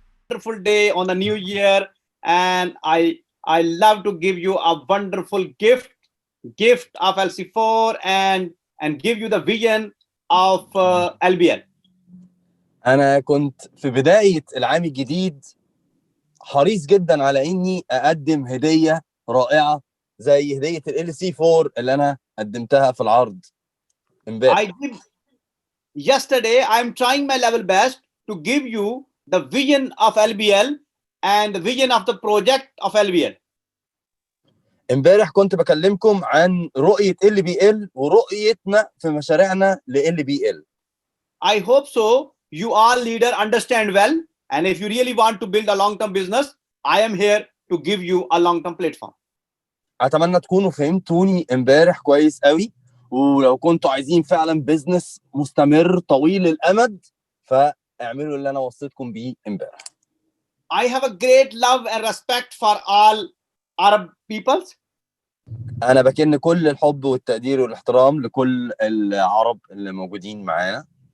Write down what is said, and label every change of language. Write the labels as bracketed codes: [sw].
[en] wonderful day on the new year, and I love to give you a wonderful gift of LC4 and give you the vision of LBL. [ar] أنا كنت في بداية العام الجديد حريص جدا على إني أقدم هدية رائعة زي هدية ال LC4 اللي أنا قدمتها في العرض امبارح. [en] Yesterday, I'm trying my level best to give you the vision of LBL and the vision of the project of LBL. [ar] امبارح كنت بكلمكم عن رؤية LBL ورؤيتنا في مشاريعنا ل LBL. [en] I hope so. You all leader understand well, and if you really want to build a long-term business, I am here to give you a long-term platform. [ar] أتمنى تكونوا فهمتوني امبارح كويس قوي، ولو كنتوا عايزين فعلا بيزنس مستمر طويل الأمد فاعملوا اللي أنا وصيتكم بيه امبارح. [en] I have a great love and respect for all Arab peoples. [ar] أنا بكن كل الحب والتقدير والاحترام لكل العرب اللي موجودين معانا.